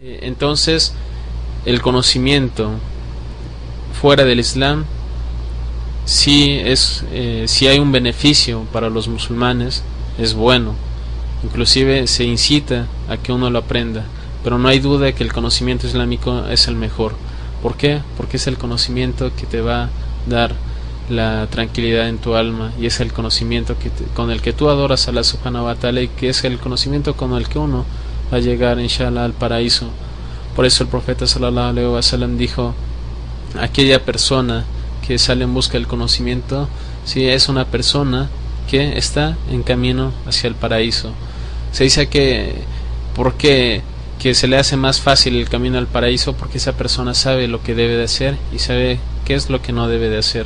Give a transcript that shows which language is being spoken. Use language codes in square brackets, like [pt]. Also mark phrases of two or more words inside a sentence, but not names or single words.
[es] Entonces, el conocimiento fuera del Islam si hay un beneficio para los musulmanes, es bueno. Inclusive se incita a que uno lo aprenda, pero no hay duda de que el conocimiento islámico es el mejor. ¿Por qué? Porque es el conocimiento que te va a dar la tranquilidad en tu alma, y es el conocimiento con el que tú adoras a [ar] الله سبحانه وتعالى, [es] y que es el conocimiento con el que uno va a llegar inshallah al paraíso. Por eso el profeta [ar] صلى الله عليه وسلم [es] dijo: aquella persona que sale en busca del conocimiento, si es una persona que está en camino hacia el paraíso. Se dice que porque que se le hace más fácil el camino al paraíso, porque esa persona sabe lo que debe de hacer y sabe qué es lo que no debe de hacer.